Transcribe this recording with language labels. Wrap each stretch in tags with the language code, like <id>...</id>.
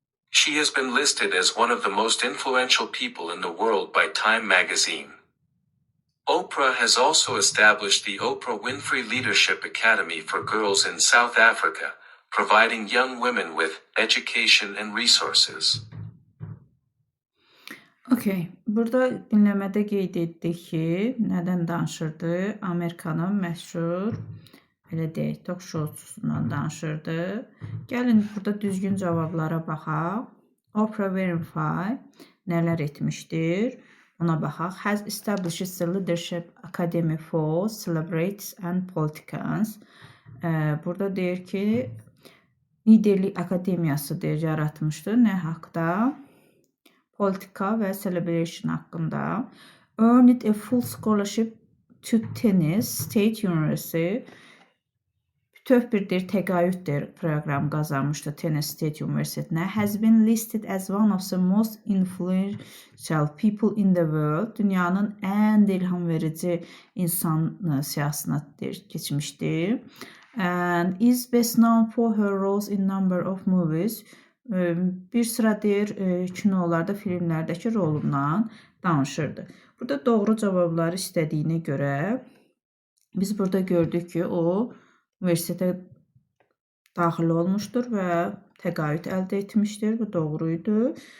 <en>She has been listed as one of the most influential people in the world by Time magazine. Oprah has also established the Oprah Winfrey Leadership Academy for Girls in South Africa, providing young women with education and resources.</en> <az>Okay, burada dinləmədə qeyd etdik ki, nədən danışırdı? Amerikanın məşhur, belə deyək, talk showsundan danışırdı. Gəlin burada düzgün cavablara baxaq. Oprah Winfrey nələr etmişdir? Ona baxaq.</az> <en>Has established the Leadership Academy for Celebrities and Politicians.</en> <az>Burada deyir ki, liderlik akademiyası deyir, yaratmışdır. Nə haqda? Politika və celebration haqqında.</az> <en>Earned a full scholarship to Tennessee State University.</en> <az>Bütöv bir təqaüddir proqram qazanmışdı Tennessee State Universitetinə.</az> <en>Has been listed as one of the most influential people in the world.</en> <az>Dünyanın ən ilham verici insan siyahısına keçmişdir.</az> <en>And is best known for her roles in number of movies.</en> <az>Bir sıra deyir kinolarda, filmlərdəki rolundan danışırdı. Burada doğru cavabları istədiyinə görə biz burada gördük ki, o universitetə daxil olmuşdur və təqaüd əldə etmişdir. Bu doğruydu.</az>